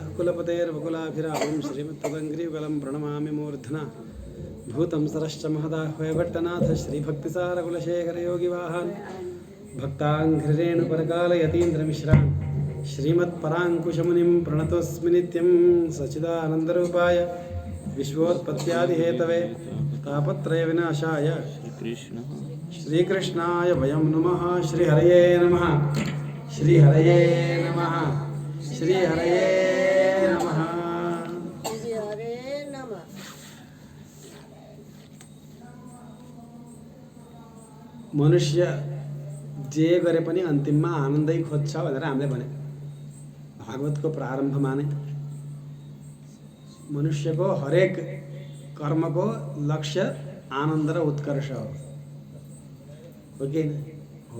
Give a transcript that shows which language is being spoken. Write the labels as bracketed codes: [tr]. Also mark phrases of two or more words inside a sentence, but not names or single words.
[sa] कुलपतेर्वकुलाभिरामं श्रीमत्तदङ्घ्रियुगलं प्रणमामि मूर्धना भूतं सरश्च महदाह्वय भट्टनाथ श्रीभक्तिसारकुलशेखरयोगिवाहान् भक्ताङ्घ्रिरेणुपरकालयतीन्द्रमिश्रान् श्रीमत्पराङ्कुशमुनिं प्रणतोऽस्मि नित्यं सच्चिदानन्दरूपाय विश्वोत्पत्त्यादिहेतवे तापत्रयविनाशाय श्रीकृष्णाय वयं नमः। श्रीहरये नमः। श्रीहरये नमः। श्रीहरये नमः। श्रीहरे नमः। [ne] मनुष्य जे गरे पनि अन्तिममा आनन्दै खोज्छ भनेर हामीले भने। भागवतको प्रारम्भमा नै मनुष्यको हरेक कर्मको लक्ष्य आनन्द र उत्कर्ष हो कि हो?